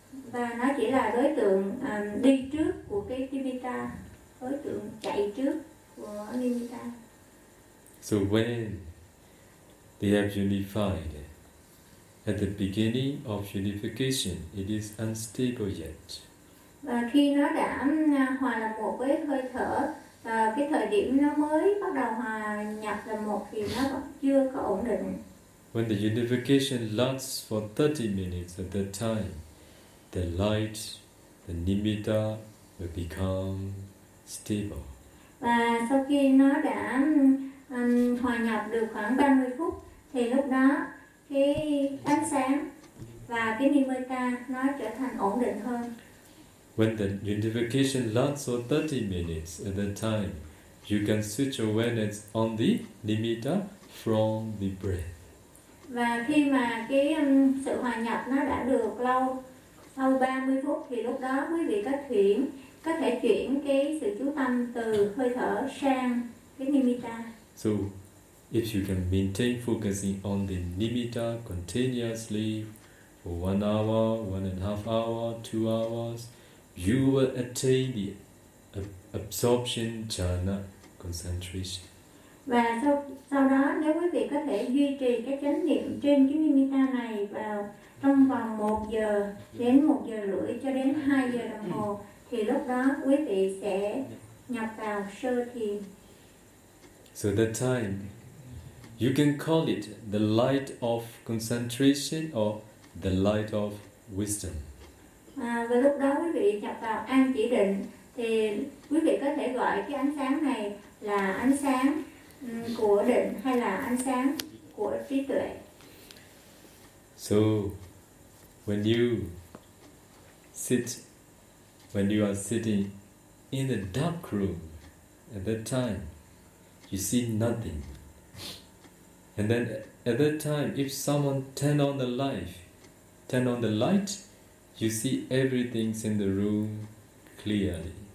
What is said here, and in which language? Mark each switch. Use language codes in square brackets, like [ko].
[vi] Và nó chỉ là đối tượng đi trước của cái nimitta, đối tượng chạy trước của nimitta. [en] So when they have unified, at the beginning of unification, it is unstable yet. [vi] Và khi nó đã hòa là một với hơi thở, cái thời điểm nó mới bắt đầu hòa nhập là một thì nó vẫn chưa có ổn định. [en] When the unification lasts for 30 minutes at that time, the light, the nimitta will become stable. [vi] Và sau khi nó đã hòa nhập được khoảng 30 phút, thì lúc đó cái ánh sáng và cái nimitta nó trở thành ổn định hơn. [en] When the unification lasts for 30 minutes at that time, you can switch awareness on the nimitta from the breath. [vi] Và khi mà cái sự hòa nhập nó đã được lâu, sau 30 phút thì lúc đó quý vị có thể chuyển cái sự chú tâm từ hơi thở sang cái nimitta. [en] So, if you can maintain focusing on the nimitta continuously for 1 hour, 1.5 hour, 2 hours, you will attain the absorption jhana concentration. [vi] Và sau đó nếu quý vị có thể duy trì cái chánh niệm trên cái nimitta này vào trong vòng 1 giờ đến 1 giờ rưỡi cho đến 2 giờ đồng hồ, thì lúc đó quý vị sẽ nhập vào sơ thiền. [en] So that time you can call it the light of concentration or the light of wisdom. [vi] Và lúc đó quý vị nhập vào an chỉ định, thì quý vị có thể gọi cái ánh sáng này là ánh sáng của định hay là ánh sáng của trí tuệ. [en] So when you are sitting in a dark room at that time, you see nothing. And then at that time, if someone turn on the light, you see everything in the room clearly.